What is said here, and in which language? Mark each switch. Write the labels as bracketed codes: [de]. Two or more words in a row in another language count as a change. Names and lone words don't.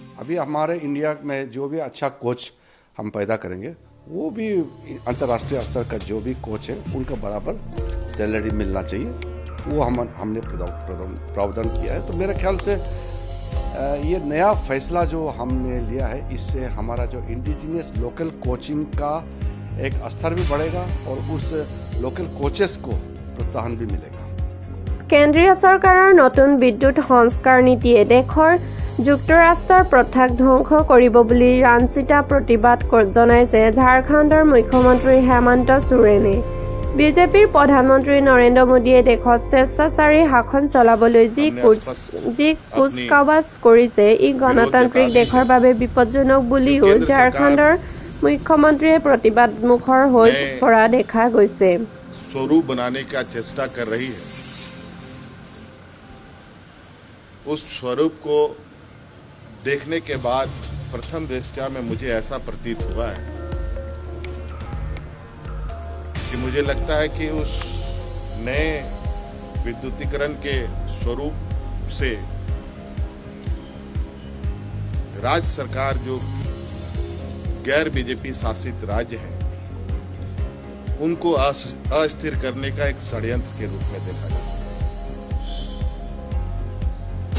[hi] अभी हमारे इंडिया में जो भी अच्छा कोच हम पैदा करेंगे वो भी अंतर्राष्ट्रीय स्तर का जो भी कोच है उनका बराबर सैलरी मिलना चाहिए, वो हमने प्रावधान किया है। तो मेरे ख्याल से ये नया फैसला जो हमने लिया है, इससे हमारा जो [en] indigenous local coaching [hi] का एक स्तर भी बढ़ेगा और उस [en] local coaches [hi] को प्रोत्साहन भी मिलेगा। [as] কেন্দ্ৰীয় চৰকাৰৰ নতুন বিদ্যুৎ সংস্কাৰ নীতিয়ে দেশৰ যুক্তৰাষ্ট্ৰৰ প্ৰথাক ধ্বংস কৰিব বুলি ৰাঞ্চিতা প্ৰতিবাদ জনাইছে ঝাৰখণ্ডৰ মুখ্যমন্ত্ৰী হেমন্ত সোৰেনে। বিজেপিৰ প্ৰধানমন্ত্ৰী নৰেন্দ্ৰ মোদীয়ে দেশত স্বেচ্ছাচাৰী শাসন চলাবলৈ যি কুচকাৱাজ কৰিছে ই গণতান্ত্ৰিক দেশৰ বাবে বিপদজনক বুলিও ঝাৰখণ্ডৰ মুখ্যমন্ত্ৰীয়ে প্ৰতিবাদমুখৰ হৈ পৰা দেখা গৈছে। [hi] स्वरूप बनाने का चेष्टा कर रही है, उस स्वरूप को देखने के बाद प्रथम दृष्टया में मुझे ऐसा प्रतीत हुआ है कि मुझे लगता है कि उस नए विद्युतीकरण के स्वरूप से राज्य सरकार जो गैर बीजेपी शासित राज्य है उनको अस्थिर करने का एक षड्यंत्र के रूप में देखा जा सकता है।